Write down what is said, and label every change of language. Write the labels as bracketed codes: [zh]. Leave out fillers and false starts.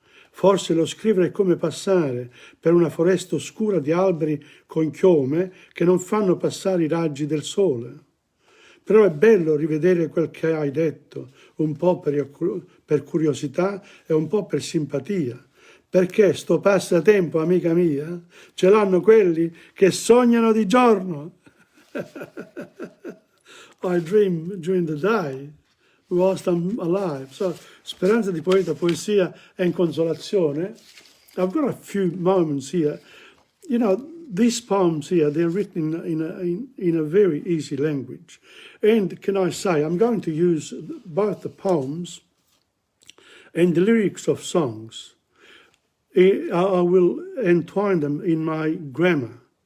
[it] Forse lo scrivere è come passare per una foresta oscura di alberi con chiome che non fanno passare i raggi del sole. Però è bello rivedere quel che hai detto, un po' per curiosità e un po' per simpatia. Perché sto passatempo, amica mia, ce l'hanno quelli che sognano di giorno. [en] I dream during the day whilst I'm alive. [it] So, speranza di poeta, poesia e consolazione. [en] I've got a few moments here. You know, these poems here, they're written in a very easy language. And can I say, I'm going to use both the poems and the lyrics of songs. I will entwine them in my grammar.